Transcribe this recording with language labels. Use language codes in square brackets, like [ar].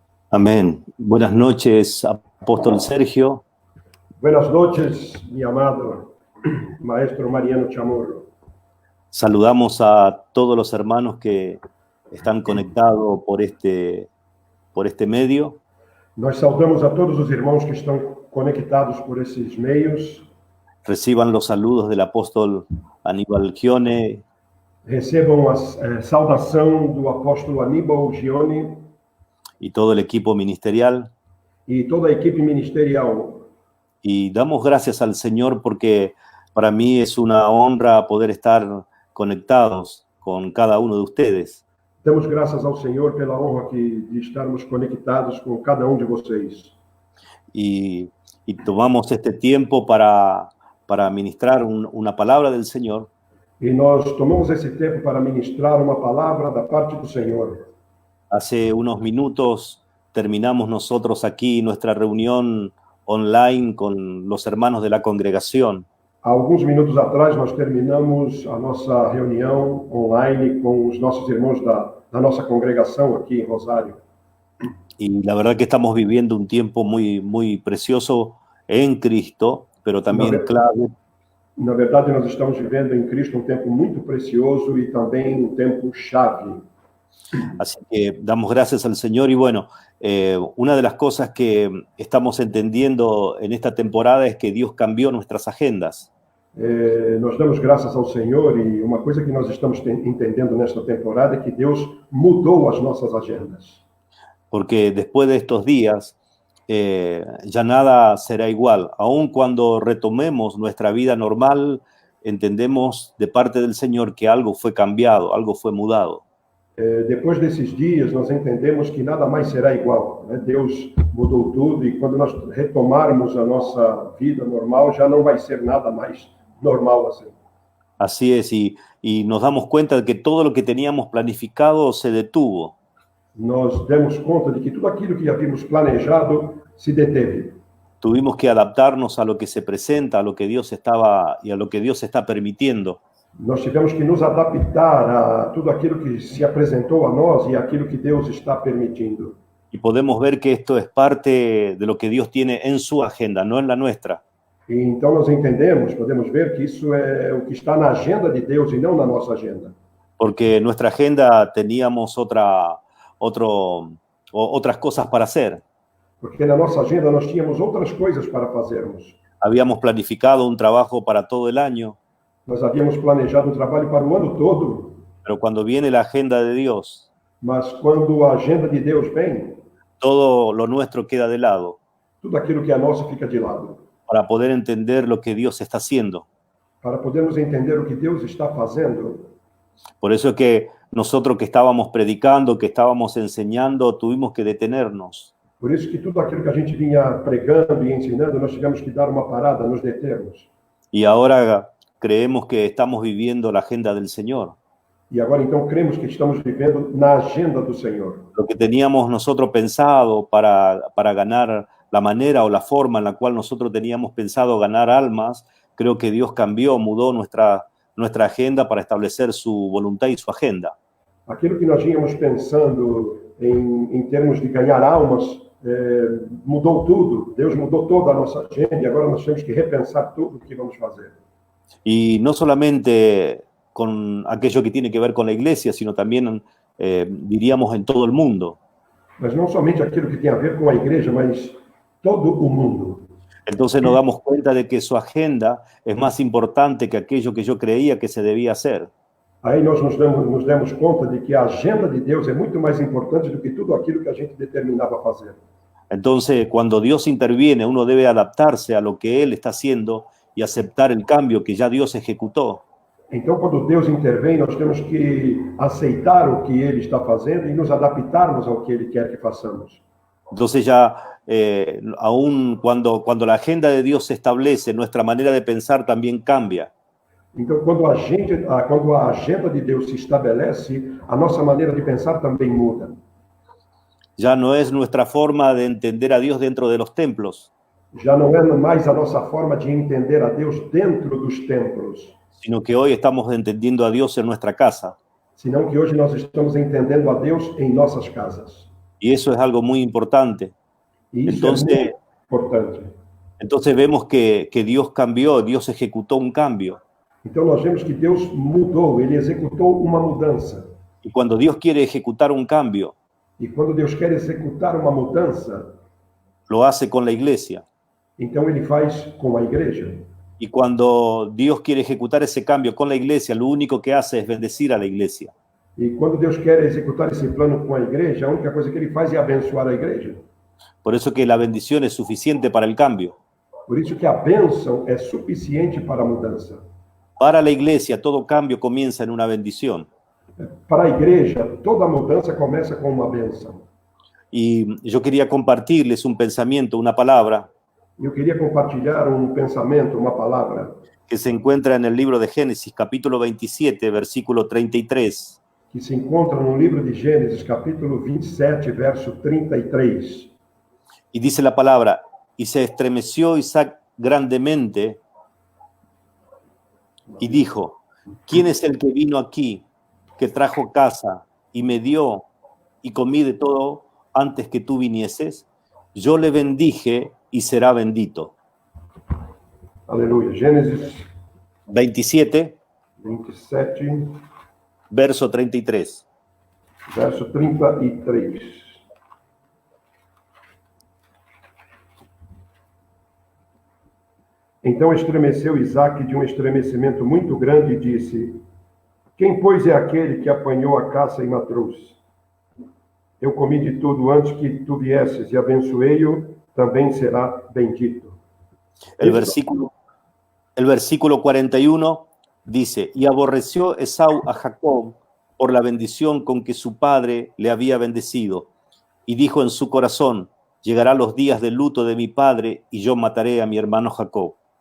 [es] Amén. Buenas noches, Apóstol Sergio. Buenas noches, mi amado Maestro Mariano Chamorro. Saludamos a todos los hermanos que están conectados por este medio. [pt] Nós saudamos a todos os irmãos que estão conectados por esses meios. [es] Reciban los saludos del apóstol Aníbal Gione [pt] Recebam a saudação do apóstolo Aníbal Gione [es] y todo el equipo ministerial. [pt] e toda a equipe ministerial. [es] Y damos gracias al Señor porque para mí es una honra poder estar conectados con cada uno de ustedes. [pt] Damos graças ao Senhor pela honra de estarmos conectados com cada um de vocês. [es] Y tomamos este tiempo para ministrar una palabra del Señor. [pt] E nós tomamos esse tempo para ministrar uma palavra da parte do Senhor. [es] Hace unos minutos terminamos nosotros aquí nuestra reunión online con los hermanos de la congregación. [pt] Há alguns minutos atrás, nós terminamos a nossa reunião online com os nossos irmãos da nossa congregação aqui em Rosário. [es] Y la verdad que estamos viviendo un tiempo muy, muy precioso en Cristo, pero también clave. [pt] Na verdade, nós estamos vivendo em Cristo um tempo muito precioso e também um tempo chave. [es] Así que damos gracias al Señor y bueno, una de las cosas que estamos entendiendo en esta temporada es que Dios cambió nuestras agendas. [pt] Nós damos graças ao Senhor e uma coisa que nós estamos entendendo nesta temporada é que Deus mudou as nossas agendas. [es] Porque después de estos días ya nada será igual. Aun cuando retomemos nuestra vida normal, entendemos de parte del Señor que algo fue cambiado, algo fue mudado. [pt] Depois desses dias, nós entendemos que nada mais será igual, né? Deus mudou tudo e quando nós retomarmos a nossa vida normal, já não vai ser nada mais normal assim. [es] Así es, y nos damos cuenta de que todo lo que teníamos planificado se detuvo. [pt] Nós demos conta de que tudo aquilo que havíamos planejado se deteve. [es] Tuvimos que adaptarnos a lo que se presenta, a lo que Dios estaba y a lo que Dios está permitiendo. [pt] Nós tivemos que nos adaptar a tudo aquilo que se apresentou a nós e aquilo que Deus está permitindo. [es] Y podemos ver que esto es parte de lo que Dios tiene en su agenda, no en la nuestra. [pt] E então nós entendemos, podemos ver que isso é o que está na agenda de Deus e não na nossa agenda. [es] Porque en nuestra agenda teníamos otras cosas para hacer. [pt] Porque na nossa agenda nós tínhamos outras coisas para fazermos. [es] Habíamos planificado un trabajo para todo el año. [pt] Nós havíamos planejado um trabalho para o ano todo, [es] Pero cuando viene la agenda de Dios, [pt] mas quando a agenda de Deus vem, [es] todo lo nuestro queda de lado [pt] tudo aquilo que é nosso fica de lado. [es] para poder entender lo que Dios está haciendo. [pt] Para podermos entender o que Deus está fazendo. [es] Por eso es que nosotros que estábamos predicando, que estábamos enseñando, tuvimos que detenernos. [pt] Por isso que tudo aquilo que a gente vinha pregando e ensinando, nós tivemos que dar uma parada, nos determos. [es] Y ahora creemos que estamos viviendo la agenda del Señor. [pt] E agora então cremos que estamos vivendo na agenda do Senhor. [es] Lo que teníamos nosotros pensado para ganar, la manera o la forma en la cual nosotros teníamos pensado ganar almas, creo que Dios cambió, mudó nuestra agenda para establecer su voluntad y su agenda. [pt] Aquilo que nós vínhamos pensando em termos de ganhar almas, mudou tudo. Deus mudou toda a nossa agenda e agora nós temos que repensar tudo o que vamos fazer. [es] Y no solamente con aquello que tiene que ver con la iglesia, sino también, diríamos, en todo el mundo. [pt] Mas não somente aquilo que tem a ver com a igreja, mas todo o mundo. [es] Entonces nos damos cuenta de que su agenda es más importante que aquello que yo creía que se debía hacer. [pt] Aí nós nos demos conta de que a agenda de Deus é muito mais importante do que tudo aquilo que a gente determinava fazer. [es] Entonces, cuando Dios interviene, uno debe adaptarse a lo que Él está haciendo y aceptar el cambio que ya Dios ejecutó. [pt] Então, quando Deus intervém, nós temos que aceitar o que Ele está fazendo e nos adaptarmos ao que Ele quer que façamos. [es] Entonces ya, aún cuando la agenda de Dios se establece, nuestra manera de pensar también cambia. [pt] Então, quando a agenda de Deus se estabelece, a nossa maneira de pensar também muda. [es] Ya no es nuestra forma de entender a Dios dentro de los templos, [pt] Já não é mais a nossa forma de entender a Deus dentro dos templos, [es] sino que hoy estamos entendiendo a Dios en nuestra casa. [pt] senão que hoje nós estamos entendendo a Deus em nossas casas. [es] Y eso es algo muy importante. [pt] E isso [es] Entonces, [pt] é muito importante. [es] Entonces vemos que Dios cambió, Dios ejecutó un cambio. [pt] Então nós vemos que Deus mudou, Ele executou uma mudança. [es] Y cuando Dios quiere ejecutar un cambio, [pt] E quando Deus quer executar uma mudança, [es] lo hace con la iglesia. [pt] então Ele faz com a igreja. [es] Y cuando Dios quiere ejecutar ese cambio con la iglesia, lo único que hace es bendecir a la iglesia. [pt] E quando Deus quer executar esse plano com a igreja, a única coisa que ele faz é abençoar a igreja. [es] Por eso que la bendición es suficiente para el cambio. [pt] Por isso que a bênção é suficiente para a mudança. [es] Para la iglesia, todo cambio comienza en una bendición. [pt] Para a igreja, toda mudança começa com uma bênção. [es] Y yo quería compartirles un pensamiento, una palabra, [pt] Eu queria compartilhar um pensamento, uma palavra, [es] que se encuentra en el libro de Génesis, capítulo 27, versículo 33. [pt] que se encontra no livro de Gênesis, capítulo 27, verso 33. [es] Y dice la palabra, y se estremeció Isaac grandemente y dijo, ¿quién es el que vino aquí, que trajo casa y me dio y comí de todo antes que tú vinieses? Yo le bendije y será bendito. [pt] Aleluia. Gênesis 27, 27, verso 33. verso 33. Então estremeceu Isaque de um estremecimento muito grande e disse, quem, pois, é aquele que apanhou a caça e me trouxe? Eu comi de tudo antes que tu viesses e abençoei-o, também será bendito. [es] El versículo 41 dice, y aborreció Esau a Jacob por la bendición con que su padre le había bendecido, y dijo en su corazón, llegará los días de luto de mi padre, y yo mataré a mi hermano Jacob.